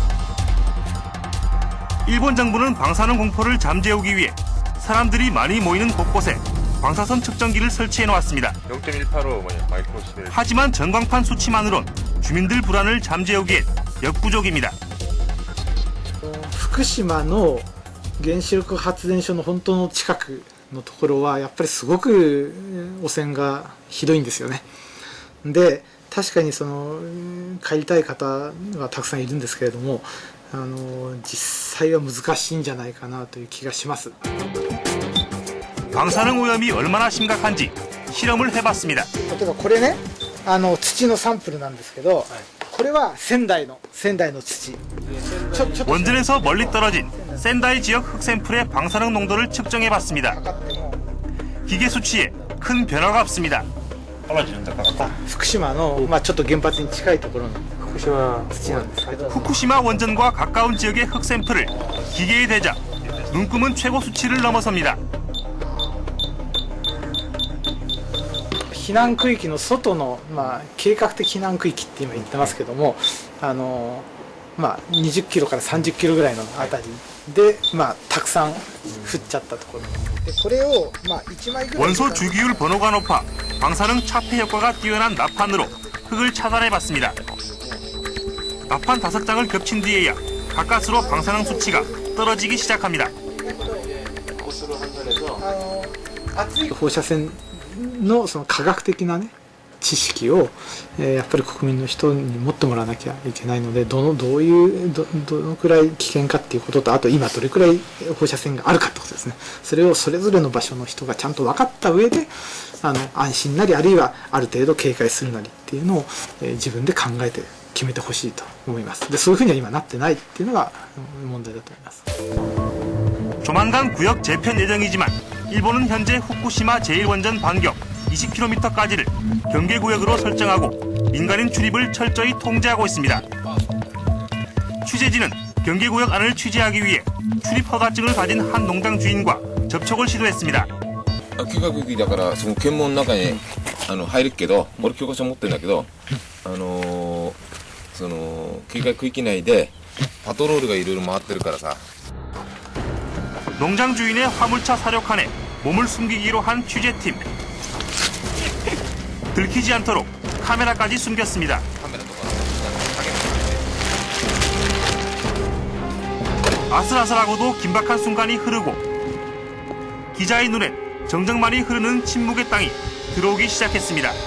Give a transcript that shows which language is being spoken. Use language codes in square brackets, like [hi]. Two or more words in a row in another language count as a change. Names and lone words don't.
[ko] 일본 정부는 방사능 공포를 잠재우기 위해 사람들이 많이 모이는 곳곳에 방사선 측정기를 설치해 놓았습니다. 하지만 전광판 수치만으론 주민들 불안을 잠재우기엔 역부족입니다. [ja] 福島の原子力発電所の本当の近くのところはやっぱりすごく汚染がひどいんですよね。で確かにその帰りたい方はたくさんいるんですけれども実際は難しいんじゃないかなという気がします。 [ko] 방사능 오염이 얼마나 심각한지 실험을 해봤습니다. [ja] 例えばこれね土のサンプルなんですけどこれは仙台の土 [ko] 원전에서 멀리 떨어진 센다이 지역 흙 샘플의 방사능 농도를 측정해봤습니다. 기계 수치에 큰 변화가 없습니다. [ja] 福島のちょっと原発に近いところの福島土なんですけど [ko] 후쿠시마 원전과 가까운 지역의 흙 샘플을 기계에 대자 눈금은 최고 수치를 넘어섭니다. [ja] 避難区域の外の、計画的避難区域って今言ってますけども20キロから30キロぐらいのあたりで、たくさん降っちゃったところでこれを、1枚ぐらい [ko] 원소 주기율 번호가 높아 방사능 차폐 효과가 뛰어난 나판으로 흙을 차단해봤습니다. 나판 5장을 겹친 뒤에야 가까스로 방사능 수치가 떨어지기 시작합니다. [ja] 放射線のその科学的なね知識をやっぱり国民の人に持ってもらわなきゃいけないのでどのくらい危険かっていうこととあと今どれくらい放射線があるかってことですね。それをそれぞれの場所の人がちゃんと分かった上で安心なりあるいはある程度警戒するなりっていうのを自分で考えて決めてほしいと思います。でそういうふうには今なってないっていうのが問題だと思います。 [ko] 조만간 구역 재편 예정이지만 일본은 현재 후쿠시마 제1원전 반경 20km까지를 경계구역으로 설정하고 민간인 출입을 철저히 통제하고 있습니다. 취재진은 경계구역 안을 취재하기 위해 출입 허가증을 가진 한 농장 주인과 접촉을 시도했습니다. [ja] 計画区域だからその検問の中に入るけど俺許可証持ってるんだけどその計画区域内でパトロールがいろいろ回ってるからさ [ko] 농장 주인의 화물차 사료칸에 몸을 숨기기로 한 취재팀. 들키지 않도록 카메라까지 숨겼습니다. 아슬아슬하고도 긴박한 순간이 흐르고 기자의 눈엔 정적만이 흐르는 침묵의 땅이 들어오기 시작했습니다.